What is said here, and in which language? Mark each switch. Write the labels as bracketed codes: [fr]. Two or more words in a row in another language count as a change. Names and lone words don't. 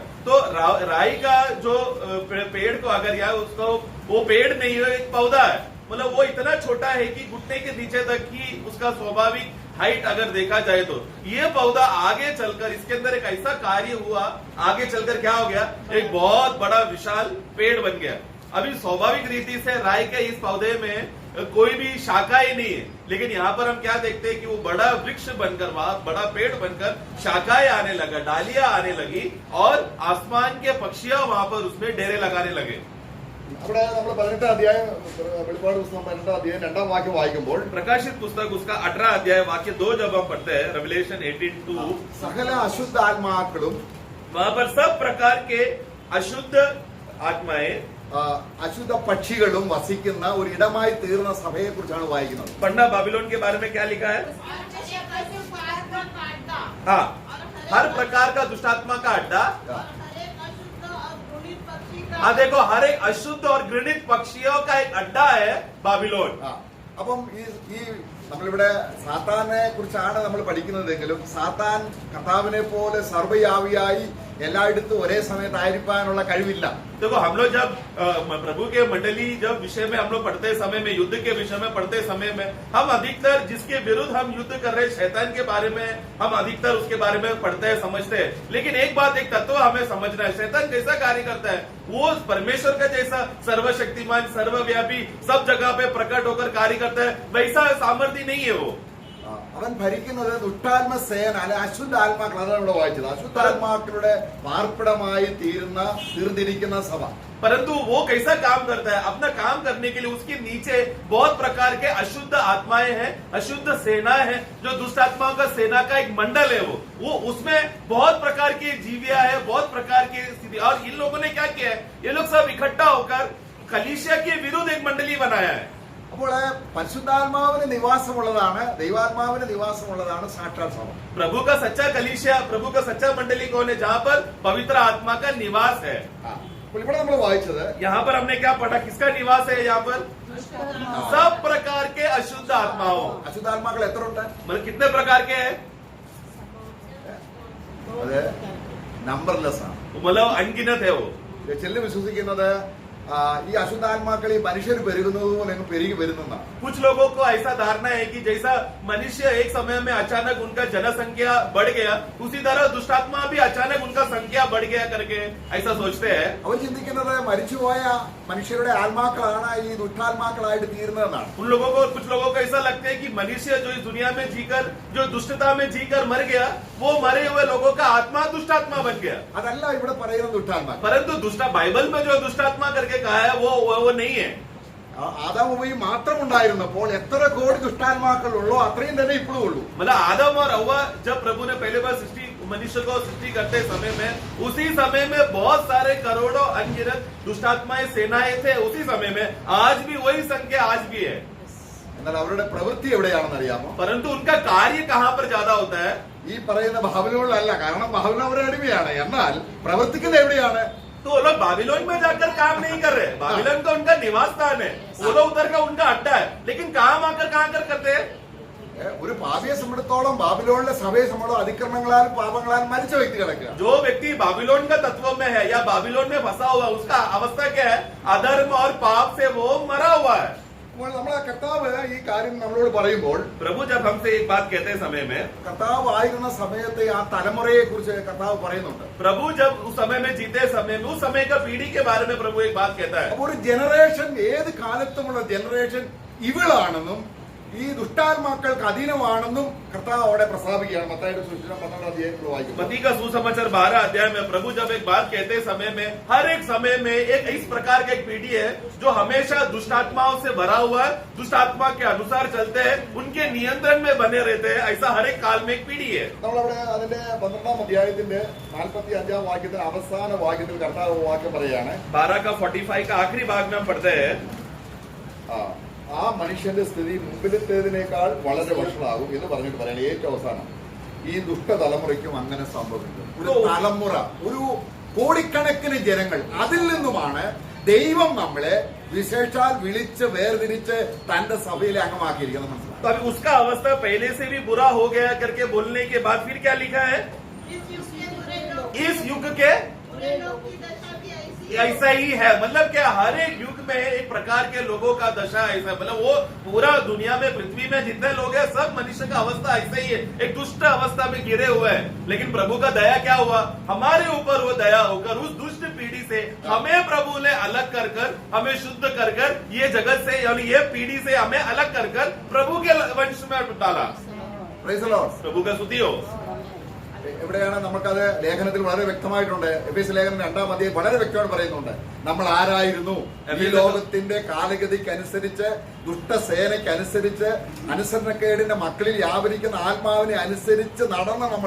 [hi] तो राई का जो पेड़ को अगर या उसको वो पेड़ नहीं है, एक पौधा है, मतलब वो इतना छोटा है कि घुटने के नीचे तक ही उसका स्वाभाविक हाइट अगर देखा जाए तो ये पौधा आगे चलकर इसके अंदर एक ऐसा कार्य हुआ, आगे चलकर क्या हो गया, एक बहुत बड़ा विशाल पेड़ बन गया। अभी स्वाभाविक रीति से राई के इस पौधे में कोई भी शाखा ही नहीं है, लेकिन यहाँ पर हम क्या देखते हैं कि वो बड़ा वृक्ष बनकर, वहां बड़ा पेड़ बनकर शाखाएं आने लगा, डालियां आने लगी और आसमान के पक्षियां वहां पर उसमें डेरे लगाने लगे। [ml] അവിടെ നമ്മൾ 18 അധ്യായം വെളിപ്പാട് പുസ്തകം 18 അധ്യായം 2 വാക്യം വായിക്കുമ്പോൾ [hi] प्रकाशित पुस्तक उसका 18 अध्याय वाक्य 2 जब हम पढ़ते हैं, रेवलेशन 18:2, [ml] സകല അശുദ്ധ ആത്മാക്കളും [hi] वहां पर सब प्रकार के अशुद्ध आत्माएं, [ml] അശുദ്ധ പക്ഷികളും വസിക്കുന്ന ഒരു ഇടമായി തീർന്ന സഭയെ കുറിച്ചാണ് വായിക്കുന്നത്. [hi] पढ़ना बाबिलोन के बारे में क्या लिखा है? हाँ, हर प्रकार का दुष्टात्मा का अड्डा। हाँ देखो, हर एक अशुद्ध और घृणित पक्षियों का एक अड्डा है बाबिलोन। [ml] അപ്പം ഈ നമ്മളിവിടെ സാത്താനെ കുറിച്ചാണ് നമ്മൾ പഠിക്കുന്നതെങ്കിലും സാത്താൻ കർത്താവിനെ പോലെ സർവ്വയാവിയായി എല്ലായിടത്തും ഒരേ സമയത്തായിരിക്കാനുള്ള കഴിവില്ല. [hi] देखो हम लोग जब प्रभु के मंडली जब विषय में हम लोग पढ़ते समय में, युद्ध के विषय में पढ़ते समय में, हम अधिकतर जिसके विरुद्ध हम युद्ध कर रहे हैं शैतान के बारे में हम अधिकतर उसके बारे में पढ़ते हैं, समझते हैं. लेकिन एक बात, एक तत्व हमें समझना है, शैतान कैसा कार्य करता है. वो परमेश्वर का जैसा सर्वशक्तिमान, सर्वव्यापी, सब जगह पे प्रकट होकर कार्य करता है, वैसा सामर्थ्य नहीं है वो. [ml] അവൻ ഭരിക്കുന്നത് ദുഷ്ടാത്മ സേന അല്ലെ അശുദ്ധാത്മാക്കൾ. അതാണ് ഇവിടെ വായിച്ചത്. അശുദ്ധാത്മാക്കളുടെ പാർപ്പിടമായി തീർന്നിരിക്കുന്ന സഭ. [hi] परंतु वो कैसा काम करता है, अपना काम करने के लिए उसके नीचे बहुत प्रकार के अशुद्ध आत्माएं हैं, अशुद्ध सेनाएं हैं, जो दुष्ट आत्माओं का सेना का एक मंडल है. वो उसमें बहुत प्रकार की जीविया है, बहुत प्रकार की स्थिति. और इन लोगों ने क्या किया है, ये लोग सब इकट्ठा होकर कलीसिया के विरुद्ध एक मंडली बनाया है. [ml] അപ്പോൾ പരിശുദ്ധാത്മാവിന് നിവാസമുള്ളതാണ്, ദൈവാത്മാവിന് നിവാസമുള്ളതാണ് സാക്ഷാൽ സഭ. [hi] प्रभु का सच्चा कलीसिया, प्रभु का सच्चा मंडली कौन है, जहाँ पर पवित्र आत्मा का निवास है. [ml] അപ്പോൾ ഇവിടെ നമ്മൾ വായിച്ചത്, [hi] यहाँ पर हमने क्या पढ़ा, किसका निवास है यहाँ पर, सब प्रकार के अशुद्ध आत्माओं. [ml] അശുദ്ധാത്മാക്കൾ എത്ര ഉണ്ട്? [hi] मतलब कितने प्रकार के हैं, [ml] അത് നമ്പർലെസ് ആണ്. [hi] मतलब अनगिनत है वो. [ml] ചിലർ വിശ്വസിക്കുന്നത് ഈ അശുദ്ധാത്മാക്കൾ ഈ മനുഷ്യർ പെരുകുന്നത് പോലെ അങ്ങ് പെരുകി വരുന്നതാണ്. [hi] कुछ लोगों को ऐसा धारणा है कि जैसा मनुष्य एक समय में अचानक उनका जनसंख्या बढ़ गया, उसी तरह दुष्टात्मा भी अचानक उनका संख्या बढ़ गया करके ऐसा सोचते हैं. [ml] അവർ ചിന്തിക്കുന്നത് മരിച്ചുപോയ മനുഷ്യരുടെ ആത്മാക്കളാണ് ഈ ദുഷ്ടാത്മാക്കളായിട്ട് തീർന്നതെന്നാണ്. [hi] उन लोगों को, कुछ लोगों को ऐसा लगता है कि मनुष्य जो इस दुनिया में जीकर, जो दुष्टता में जीकर मर गया, वो मरे हुए लोगों का आत्मा दुष्टात्मा बन गया. [ml] അതല്ല ഇവിടെ പറയുന്ന ദുഷ്ടാത്മാക്കൾ. [hi] परंतु बाइबल में जो दुष्टात्मा करके कहा है वो नहीं है. [ml] ആദാം ഹവ്വയും മാത്രം ഉണ്ടായിരുന്നപ്പോൾ എത്ര കോടി ദുഷ്ടാത്മാക്കൾ ഉള്ളോ അത്രയും തന്നെ ഇപ്പോഴും ഉള്ളൂ. [hi] मतलब आदम और हव्वा जब प्रभु ने पहले बार मनुष्य को सृष्टि करते समय में, उसी समय में बहुत सारे करोड़ों अनगिनत दुष्टात्माएं, सेनाएं थे उसी समय में. आज भी वही संख्या आज भी है. [ml] എന്നാൽ അവരുടെ പ്രവൃത്തി എവിടെയാണെന്ന് അറിയാമോ? [hi] परंतु उनका कार्य कहाँ पर ज्यादा होता है, [ml] ഈ പറയുന്ന ബാബിലോണിലല്ല. കാരണം ബാബിലോൺ അവരുടെ അടിമയാണ്. എന്നാൽ പ്രവർത്തിക്കുന്നത് എവിടെയാണ്? [hi] तो वो लोग बाबिलोन में जाकर काम नहीं कर रहे. बाबिलोन तो उनका निवास स्थान है, वो लोग उधर का उनका अड्डा है. लेकिन काम आकर कहाँ कर करते हैं, [ml] ഒരു പാപിയെ സംബന്ധിച്ചിടത്തോളം ബാബിലോണിലെ സഭയെ സംബന്ധിച്ചോളം അതിക്രമങ്ങളാലും പാപങ്ങളാലും മരിച്ച വ്യക്തി കിടക്കുക. [hi] जो व्यक्ति बाबिलोन का तत्व में है या बाबिलोन में फंसा हुआ है, उसका अवस्था क्या है, अधर्म और पाप से वो मरा हुआ है. [ml] അപ്പോൾ നമ്മളെ കർത്താവ് ഈ കാര്യം നമ്മളോട് പറയുമ്പോൾ, [hi] प्रभु जब हमसे एक बात कहते समय में, [ml] കർത്താവ് ആയിരുന്ന സമയത്തെ ആ തലമുറയെ കുറിച്ച് കർത്താവ് പറയുന്നുണ്ട്. [hi] प्रभु जब उस समय में जीते समय में, उस समय का पीढ़ी के बारे में प्रभु एक बात कहता है. [ml] അപ്പോൾ ഒരു ജനറേഷൻ, ഏത് കാലത്തുമുള്ള ജനറേഷൻ ഇവിളാണെന്നും ഈ ദുഷ്ടാത്മാക്കൾക്ക് അധീനമാണെന്നും കർത്താവ് അവിടെ പ്രസ്താവിക്കുകയാണ്. മത്തായിയുടെ സുവിശേഷം 12 അധ്യായത്തിൽ വായിക്കുന്നു. [hi] मत्ती का सुसमाचार 12 अध्याय में प्रभु जब एक बात कहते समय में, हर एक समय में एक इस प्रकार का एक पीढ़ी है जो हमेशा दुष्टात्माओं से भरा हुआ है, दुष्टात्मा के अनुसार चलते हैं, उनके नियंत्रण में बने रहते हैं. ऐसा हर एक काल में एक पीढ़ी है. [ml] നമ്മളവിടെ അതിന്റെ 12 അധ്യായത്തിന്റെ 45 വാക്യത്തിന് അവസാന വാക്യത്തിൽ കർത്താവ് വാക്യം പറയുകയാണ്. [hi] 12 का 45 का आखिरी भाग में हम पढ़ते हैं, [ml] ആ മനുഷ്യന്റെ സ്ഥിതി മുമ്പിലത്തേതിനേക്കാൾ വളരെ വഷളാകും എന്ന് പറഞ്ഞിട്ട് പറയണേ. ഏറ്റവും അവസാനം ഈ ദുഷ്ടതലമുറയ്ക്കും അങ്ങനെ സംഭവിക്കും. ഒരു തലമുറ, ഒരു കോടിക്കണക്കിന് ജനങ്ങൾ, അതിൽ നിന്നുമാണ് ദൈവം നമ്മളെ വിശേഷാൽ വിളിച്ച് വേർതിരിച്ച് തന്റെ സഭയിലെ അംഗമാക്കിയിരിക്കുന്നത്. മനസ്സിലായി? [hi] तो अभी उसका अवस्था पहले से भी बुरा हो गया करके बोलने के बाद फिर क्या लिखा है, इस युग के ऐसा ही है. मतलब क्या, हर एक युग में एक प्रकार के लोगों का दशा ऐसा, मतलब वो पूरा दुनिया में, पृथ्वी में जितने लोग हैं, सब मनुष्य का अवस्था ऐसा ही है, एक दुष्ट अवस्था में गिरे हुए हैं. लेकिन प्रभु का दया क्या हुआ, हमारे ऊपर वो दया होकर उस दुष्ट पीढ़ी से हमें प्रभु ने अलग कर कर, हमें शुद्ध कर कर, ये जगत से यानी ये पीढ़ी से हमें अलग कर कर प्रभु के वंश में डाला. [en] Praise the Lord. [hi] प्रभु का स्तुति हो. [ml] എവിടെയാണ് നമുക്കത് ലേഖനത്തിൽ വളരെ വ്യക്തമായിട്ടുണ്ട്. എഫേസ്യ ലേഖനം 2-ാം അധ്യായം വളരെ വ്യക്തമായിട്ട് പറയുന്നുണ്ട്. നമ്മൾ ആരായിരുന്നു, ഈ ലോകത്തിന്റെ കാലഗതിക്കനുസരിച്ച്, ദുഷ്ടസേനയ്ക്കനുസരിച്ച്, അനുസരണക്കേടിന്റെ മക്കളിൽ വ്യാപരിക്കുന്ന ആത്മാവിനെ അനുസരിച്ച് നടന്ന നമ്മള്.